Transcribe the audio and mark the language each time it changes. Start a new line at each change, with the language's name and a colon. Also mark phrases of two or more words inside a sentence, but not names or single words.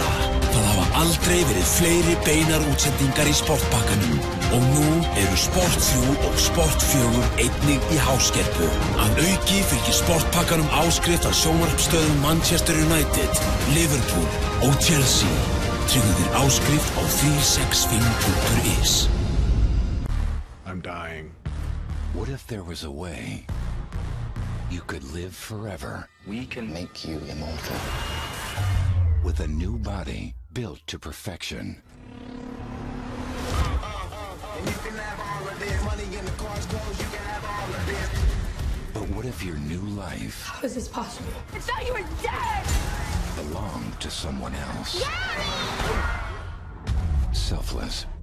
Icelandic: Það hafa aldrei verið fleiri beinar útsendingar í sportpakkanum og nú eru Sport 3 og Sport 4 einnig í háskerpu. Að auki fylgir sportpakkanum áskrift af sjónvarpsstöðum Manchester United, Liverpool og Chelsea. Tryggðu þér áskrift á 365.is.
English: I'm dying. What if there was a way you could live forever? We can make you immortal. With a new body built to perfection. But what if your new life... How is this possible? I thought you were dead! ...belonged to someone else? Selfless.